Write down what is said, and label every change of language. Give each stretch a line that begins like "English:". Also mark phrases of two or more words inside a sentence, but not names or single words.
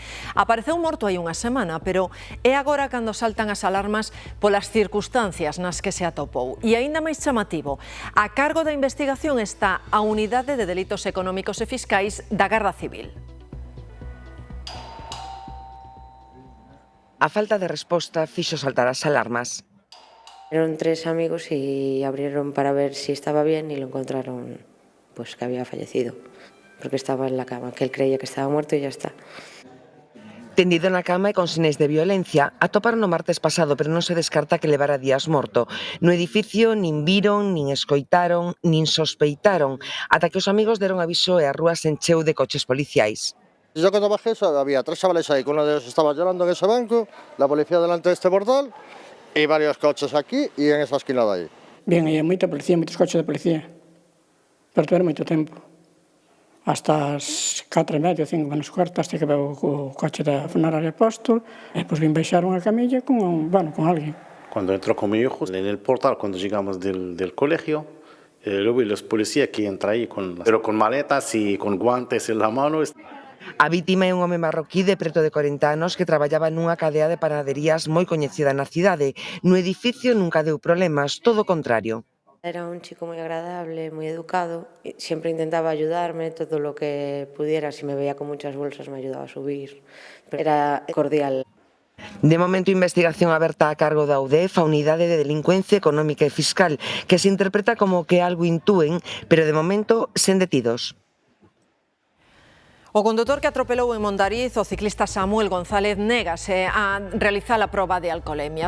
Galician: Apareceu morto hai unha semana, pero é agora cando saltan as alarmas polas circunstancias nas que se atopou. E aínda máis chamativo, a cargo da investigación está a Unidade de Delitos Económicos e Fiscais da Garda Civil. A falta de resposta fixo saltar as alarmas.
Spanish: Eran 3 amigos y abrieron para ver si estaba bien y lo encontraron pues que había fallecido, porque estaba en la cama, que él creía que estaba muerto y ya está.
Galician: Tendido na cama e con sinais de violencia, atoparon o martes pasado, pero non se descarta que levara días morto. No edificio nin viron, nin escoitaron, nin sospeitaron, ata que os amigos deron aviso e a rúa se encheu de coches policiais.
Spanish: Yo cuando bajé había 3 chavales ahí, que uno de ellos estaba llorando en ese banco, la policía delante de este portal,
Galician: e varios coches aquí e en esa esquina de aí. Ben, hai moita policía, moitos coches de policía. Pero tuveron moito tempo. Hasta as 4:30, 5 menos cuarto,
Spanish: hasta que veo
Galician: o coche da funeraria Apóstol, e depois vin baixar unha camilla con alguén.
Spanish: Cuando entró con mi hijo, en el portal, cuando llegamos del colegio, lo vi los policías que entran ahí, pero con maletas y con guantes en la mano.
Galician: A vítima é un home marroquí de preto de 40 anos que traballaba nunha cadea de panaderías moi coñecida na cidade. No edificio nunca deu problemas, todo o contrario. Era un chico moi agradable, moi educado,
Spanish: siempre intentaba ayudarme todo lo que pudiera, si me veía con muchas bolsas me ayudaba a subir, era cordial.
Galician: De momento, investigación aberta a cargo da UDEF, a Unidade de Delincuencia Económica e Fiscal, que se interpreta como que algo intúen, pero de momento sen detidos. O condutor que atropelou en Mondariz o ciclista Samuel González négase a realizar a proba de alcolemia.